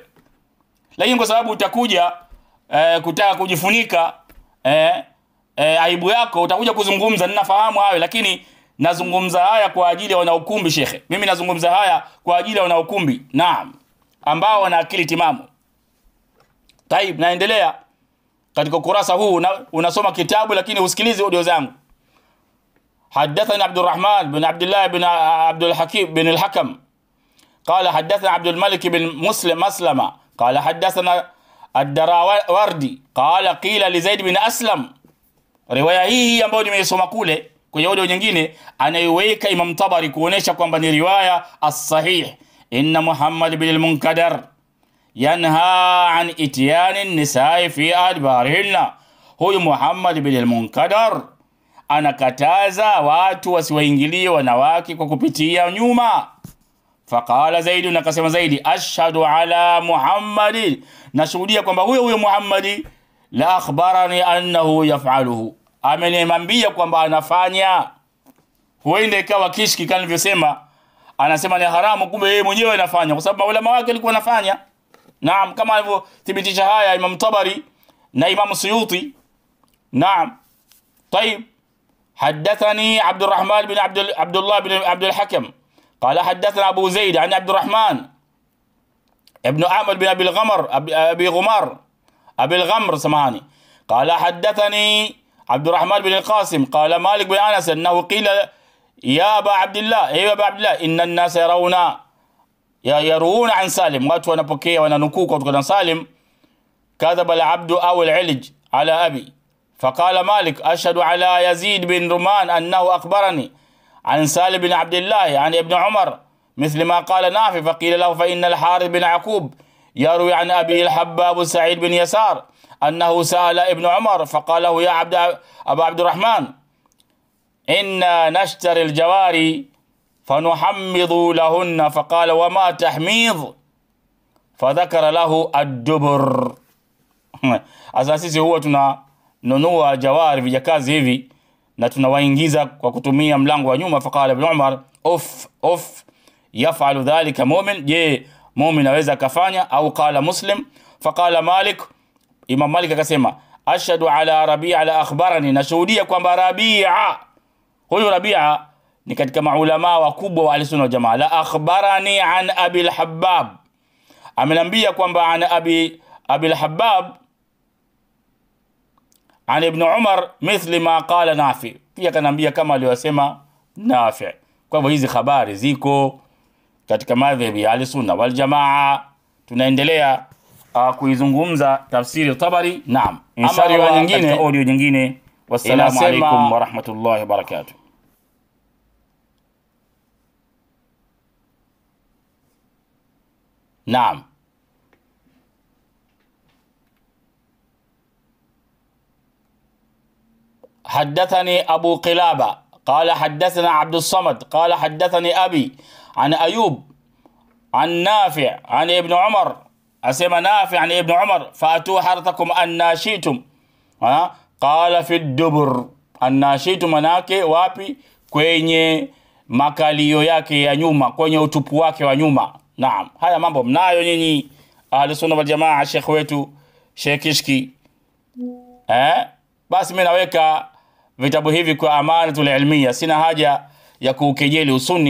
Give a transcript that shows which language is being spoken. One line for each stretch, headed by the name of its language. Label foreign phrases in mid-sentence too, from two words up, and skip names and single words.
Swahili: Lakini kwa sababu utakuja kutaka kujifunika aibu yako, utakuja kuzungumza. Ninafahamu hayo, lakini nazungumza haya kwa ajili ya wanaukumbi shekhe. Mimi nazungumza haya kwa ajili ya wanaukumbi, naam, ambao wana akili timamu. Taib, naendelea katika kurasa huu. Unasoma kitabu lakini usikilize audio zangu.
Arabic: حدثنا عبد الرحمن بن عبد الله بن عبد الحكيم بن الحكم قال حدثنا عبد الملك بن مسلمة قال حدثنا الدراوردي قال قيل لزيد بن أسلم.
Swahili: riwaya hii ambayo nimeisoma kule kwenye audio nyingine anaiweka Imam Tabari kuonesha kwamba ni riwaya as-sahih.
Arabic: إن محمد بن المنكدر ينهى عن إتيان النساء في أدبارهن,
Swahili: huyu Muhammad bin al-Munkadar anakataza watu wasiwaingilie wanawake kwa kupitia nyuma.
Arabic: فقال زيد,
Swahili: nakasema Zaidi,
Arabic: أشهد على محمد,
Swahili: nashuhudia kwamba huyo Muhammad
Arabic: لأخبرني أنه يفعله,
Swahili: ameniambia kwamba anafanya. Huenda ikawa kishki kama nilivyosema, anasema ni haramu, kumbe yeye mwenyewe anafanya kwa sababu ulama wake walikuwa wanafanya. Naam, kama alivyothibitisha haya Imam Tabari na Imam Suyuti. Naam.
Arabic: طيب حدثني عبد الرحمن بن عبد الله بن عبد الحكم قال حدثنا أبو زيد عن عبد الرحمن ابن أحمد بن أبي الغمر سمعني قال حدثني عبد الرحمن بن القاسم قال مالك بن أنس أنه قيل يا أبا عبد الله أيها أبا عبد الله إن الناس يروون عن سالم،
Swahili: watu wanapokea wananukuu kutoka Salim,
Arabic: كذب العبد أو العلج على أبي. فقال مالك أشهد على يزيد بن رمان أنه أخبرني عن سالم بن عبد الله عن ابن عمر مثل ما قال نافع. فقيل له فإن الحارث بن يعقوب يروي عن أبي الحباب سعيد بن يسار أنه سأل ابن عمر فقال له يا أبا عبد الرحمن إنا نشتري الجواري فنحمض لهن. فقال وما تحميض؟ فذكر له الدبر.
Swahili: Asasisi huwa tunanunua jawari vijakazi hivi na tunawaingiza kwa kutumia mlango wa nyuma.
Arabic: فقال ابن عمر أو يفعل ذلك مؤمن,
Swahili: je mu'min anaweza kafanya?
Arabic: أو قال مسلم. فقال مالك,
Swahili: Imam Malik akasema
Arabic: أشهد على ربيعة لأخبرني,
Swahili: nashuhudia kwamba Rabi'a, huyu Rabi'a ni katika maulama wakubwa wa Ahlusunna wal Jamaa,
Arabic: لأخبرني عن أبي الحباب,
Swahili: amenambia kwamba
Arabic: عن أبي الحباب عن ابن عمر مثل ما قال نافع,
Swahili: pia kanambia kama aliyosema Nafi. Kwa hivyo hizi habari ziko katika madhhabi ya
Arabic: أهل السنة والجماعة.
Swahili: Tunaendelea kuizungumza tafsiri Tabari. Naam, ama nyingine audio nyingine.
Arabic: والسلام عليكم ورحمة الله وبركاته. نعم. حدثني أبو قلابة قال حدثنا عبد الصمد قال حدثني أبي عن أيوب عن نافع عن ابن عمر، أسمى نافع عن ابن عمر فأتوا حرثكم أن شئتم، قال في الدبر. أن شئتم
Swahili: manake wapi? Kwenye makalio yake ya nyuma, kwenye utupu wake wa nyuma. Naam, haya mambo mnayo nyinyi
Arabic: أهل السنة والجماعة,
Swahili: Sheikh wetu Sheikh Kishki. Basi mimi naweka vitabu hivi kwa
Arabic: الأمانة العلمية,
Swahili: sina haja ya kukejeli usunni.